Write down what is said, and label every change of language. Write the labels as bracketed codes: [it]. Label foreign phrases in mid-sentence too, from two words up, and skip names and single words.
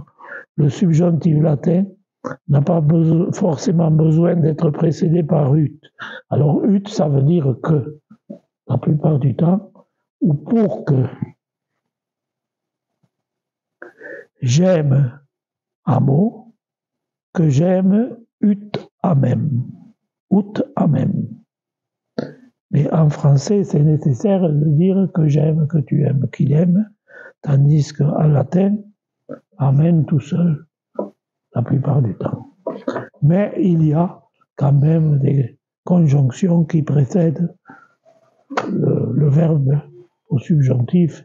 [fr] Le subjonctif latin n'a pas forcément besoin d'être précédé par ut. Alors ut, ça veut dire que, la plupart du temps, ou pour que. J'aime amo, que j'aime [la] ut amem. Ut amem. [fr] Mais en français, c'est nécessaire de dire que j'aime, que tu aimes, qu'il aime, tandis qu'en latin, amen tout seul, la plupart du temps. Mais il y a quand même des conjonctions qui précèdent le verbe au subjonctif.